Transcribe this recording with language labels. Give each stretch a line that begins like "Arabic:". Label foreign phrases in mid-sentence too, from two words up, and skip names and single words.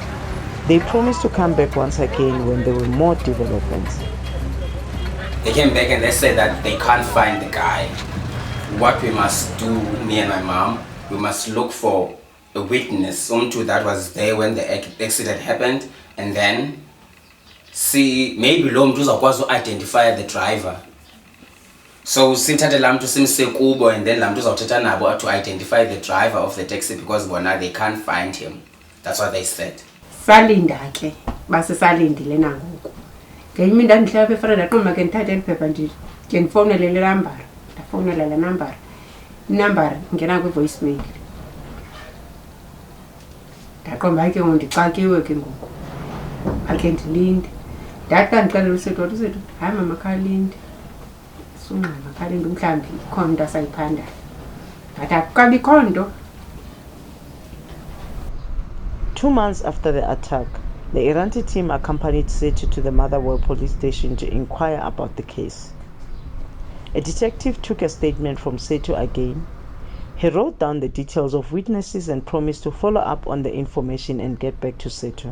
English: They promised to come back once again when there were more developments. They came back and they said that they can't find the guy. What we must do, me and my mom, we must look for a witness, someone that was there when the accident happened, and then see maybe
Xhosa: lo mntu uzakwazi
English: to identify the driver. So
Xhosa: sithathe laa mntu simse kubo,
English: and then
Xhosa: laa mntu uzawuthetha nabo
English: to identify the driver of the taxi, because bona they can't find him. That's what they said.
Xhosa: Salinda ke basisalindile nangoku. Ngenye imini ndandihlala apha efana ndaqomba ke ndithathe eli phepha ke ndifowunele le nambara, ndafowunela le nambara. Inambara ingena kwi-voicemail. Ndaqomba ke ngoku ndixakiwe ke ngoku. Akhe ndilinde. Ndathi xa ndixelela uSethu, uSethu, hayi mama khalinde. Sungxama khalinde mhlawumbi ikhona into asayiphandayo. But akukabikho nto.
English: 2 months after the attack, the Iranti team accompanied Sethu to the Motherwell police station to inquire about the case. A detective took a statement from Sethu again. He wrote down the details of witnesses and promised to follow up on the information and get back to Sethu.